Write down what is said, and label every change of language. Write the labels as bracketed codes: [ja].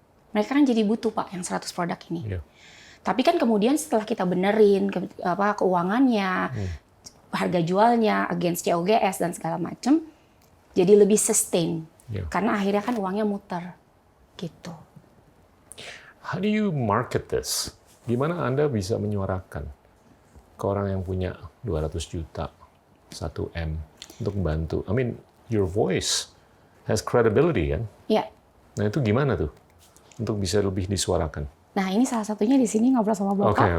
[id] Mereka kan jadi butuh Pak yang 100 produk ini. Tapi kan kemudian setelah kita benerin keuangannya, harga jualnya, [en] against COGS [id] dan segala macam, jadi lebih sustain. Karena akhirnya kan uangnya muter, gitu. [en] How do you market this? [id] Gimana Anda bisa menyuarakan ke orang yang punya 200 juta, 1M untuk membantu? [en] I mean, your voice has credibility [id] kan? Iya. Nah itu gimana tuh untuk bisa lebih disuarakan? Nah ini salah satunya di sini ngobrol sama Bapak.